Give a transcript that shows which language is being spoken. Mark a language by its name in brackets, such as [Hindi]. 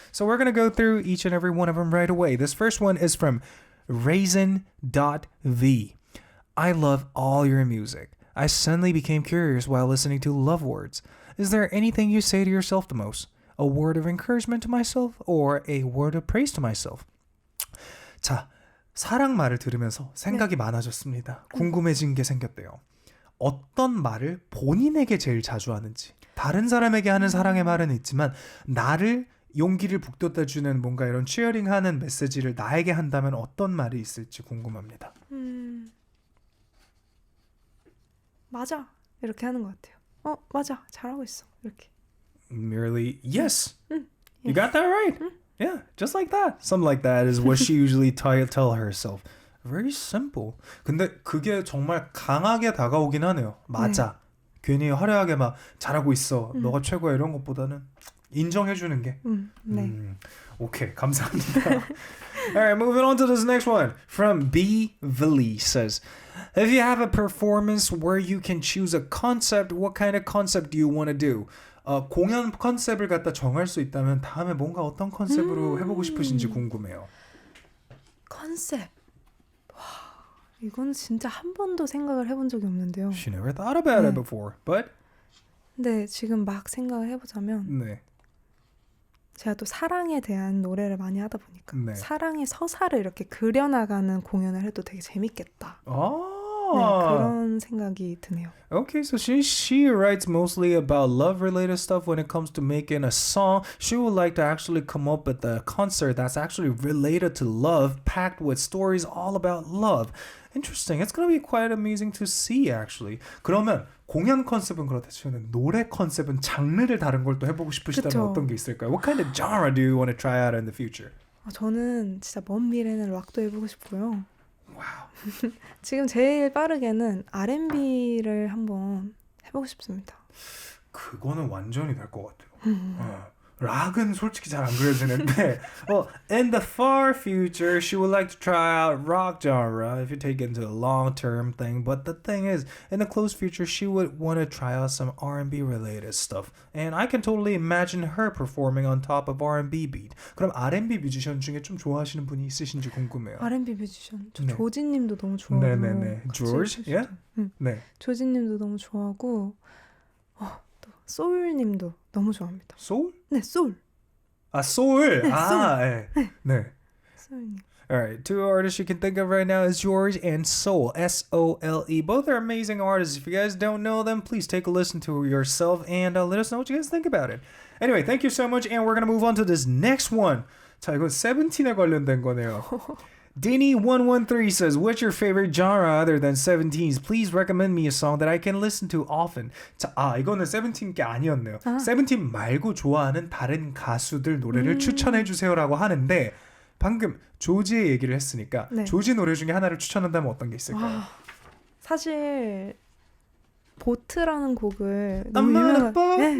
[English] So we're going to go through each and every one of them right away. This first one is from Raisin.V. I love all your music. I suddenly became curious while listening to Love Words. Is there anything you say to yourself the most? A word of encouragement to myself or a word of praise to myself? [Korean] 자, 사랑 말을 들으면서 생각이 많아졌습니다. 궁금해진 게 생겼대요. 어떤 말을 본인에게 제일 자주 하는지. 다른 사람에게 하는 사랑의 말은 있지만 나를 용기를 북돋아주는 뭔가 이런 치어링하는 메시지를 나에게 한다면 어떤 말이 있을지 궁금합니다. 맞아. 이렇게 하는 것 같아요. 맞아. 잘하고 있어. 이렇게. [English] Merely, yes. You got that right. Yeah, just like that. Something like that is what she usually tell herself. Very simple. [Korean] 근데 그게 정말 강하게 다가오긴 하네요. 맞아. 괜히 화려하게 막 잘하고 있어. 너가 최고야 이런 것보다는 인정해주는 게. 오케이, 감사합니다. [English] Alright, moving on to this next one. From B. Villy says, if you have a performance where you can choose a concept, what kind of concept do you want to do? [Korean] 공연 컨셉을 갖다 정할 수 있다면 다음에 뭔가 어떤 컨셉으로 해보고 싶으신지 궁금해요. 컨셉. 이건 진짜 한 번도 생각을 해본 적이 없는데요. [English] She never thought about it before, but. [Korean] 네, 지금 막 생각을 해보자면 네. 제가 또 사랑에 대한 노래를 많이 하다 보니까 사랑의 서사를 이렇게 그려나가는 공연을 해도 되게 재밌겠다. 그런 생각이 드네요. [English] Okay, so she writes mostly about love-related stuff when it comes to making a song. She would like to actually come up with a concert that's actually related to love, packed with stories all about love. Interesting. It's going to be quite amazing to see, actually. [Korean] 그러면 공연 컨셉은 그렇다 치면 노래 컨셉은 장르를 다른 걸 또 해보고 싶으시다면 그쵸. 어떤 게 있을까요? [English] What kind of genre do you want to try out in the future? [Korean] 저는 진짜 먼 미래는 락도 해보고 싶고요. [English] Wow. [Korean] 지금 제일 빠르게는 R&B를 한번 해보고 싶습니다. 그거는 완전히 될 것 같아요. 락은 솔직히 잘 안 그려지는데 [English] in the far future she would like to try out rock genre if you take it into a long-term thing. But the thing is, in the close future she would want to try out some R&B related stuff. And I can totally imagine her performing on top of R&B beat. [Korean] 그럼 R&B 뮤지션 중에 좀 좋아하시는 분이 있으신지 궁금해요. R&B 뮤지션? 저 조지님도 너무 좋아하고 네네네. [English] George? Yeah? [Korean] 네. 조지님도 너무 좋아하고 또 소울님도 너무 좋아합니다. 소울? 네, 소울. 아, 소울. 네, 네. 네. 소울님. [English] Alright, two artists you can think of right now is George and Soul, S-O-L-E. Both are amazing artists. If you guys don't know them, please take a listen to yourself and let us know what you guys think about it. Anyway, thank you so much, and we're going to move on to this next one. [Korean] 자, 이건 세븐틴에 관련된 거네요. [English] Dinny113 says, what's your favorite genre other than 17s? Please recommend me a song that I can listen to often. [Korean] 자, 이거는 세븐틴 게 아니었네요. 세븐틴 말고 좋아하는 다른 가수들 노래를 추천해주세요라고 하는데 방금 조지의 얘기를 했으니까 조지 노래 중에 하나를 추천한다면 어떤 게 있을까요? 사실 보트라는 곡을 너무 유명한